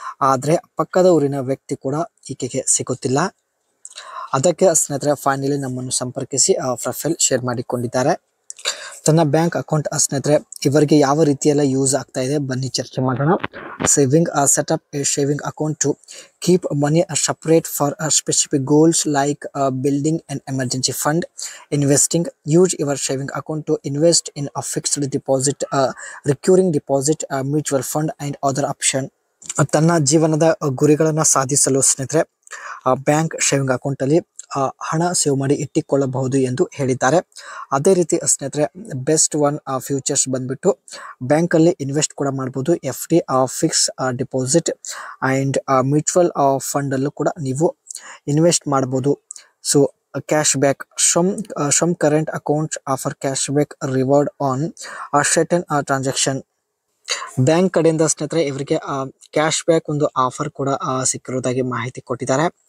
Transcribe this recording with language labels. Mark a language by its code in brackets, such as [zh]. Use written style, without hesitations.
[kn] ಆದರೆ ಪಕ್ಕದ ಊರಿನ ವ್ಯಕ್ತಿ ಕೂಡ ಈಕೆಗೆ ಸಿಗುತ್ತಿಲ್ಲ. ಅದಕ್ಕೆ ಸ್ನೇಹಿತರೆ ಫೈನಲಿ ನಮ್ಮನ್ನು ಸಂಪರ್ಕಿಸಿ ಪ್ರೊಫೈಲ್ ಶೇರ್ ಮಾಡಿಕೊಂಡಿದ್ದಾರೆ. ತನ್ನ ಬ್ಯಾಂಕ್ ಅಕೌಂಟ್ ಸ್ನೇಹಿತರೆ ಇವರಿಗೆ ಯಾವ ರೀತಿಯೆಲ್ಲ ಯೂಸ್ ಆಗ್ತಾ ಇದೆ ಬನ್ನಿ ಚರ್ಚೆ ಮಾಡೋಣ. [en] Saving setup a saving account to keep money separate for specific goals like building an emergency fund, investing. Use your saving account to invest in a fixed deposit, recurring deposit, mutual fund and other option. [kn] ತನ್ನ ಜೀವನದ ಗುರಿಗಳನ್ನು ಸಾಧಿಸಲು ಸ್ನೇಹಿತರೆ bank saving account ಅಲ್ಲಿ ಹಣ save ಮಾಡಿ ಇಟ್ಟುಕೊಳ್ಳಬಹುದು ಎಂದು ಹೇಳಿದ್ದಾರೆ. ಅದೇ ರೀತಿ ಸ್ನೇಹಿತರೆ ಬೆಸ್ಟ್ ಒನ್ ಫ್ಯೂಚರ್ಸ್ ಬಂದ್ಬಿಟ್ಟು ಬ್ಯಾಂಕ್ ಅಲ್ಲಿ ಇನ್ವೆಸ್ಟ್ ಕೂಡ ಮಾಡಬಹುದು. FD fix deposit and mutual fund ಅಲ್ಲೂ ಕೂಡ ನೀವು ಇನ್ವೆಸ್ಟ್ ಮಾಡಬಹುದು. [en] So cash back some current accounts offer cash back reward on a certain transaction. [kn] Bank ಕಡೆಯಿಂದ ಸ್ನೇಹಿತರೆ ಇವರಿಗೆ ಕ್ಯಾಶ್ ಬ್ಯಾಕ್ ಒಂದು ಆಫರ್ ಕೂಡ ಸಿಕ್ಕಿರೋದಾಗಿ ಮಾಹಿತಿ ಕೊಟ್ಟಿದ್ದಾರೆ.